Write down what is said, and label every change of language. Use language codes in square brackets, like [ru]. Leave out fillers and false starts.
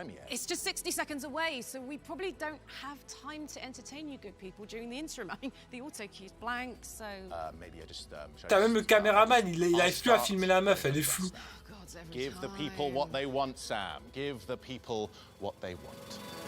[en] It's just 60 seconds away, so we probably don't have time to entertain you good people during the interim. I mean, the auto cue's blank, so... [fr] T'as même le caméraman, il arrive plus à filmer la meuf, elle est floue. [en] Give the people what they want, Sam. Give the people what they want.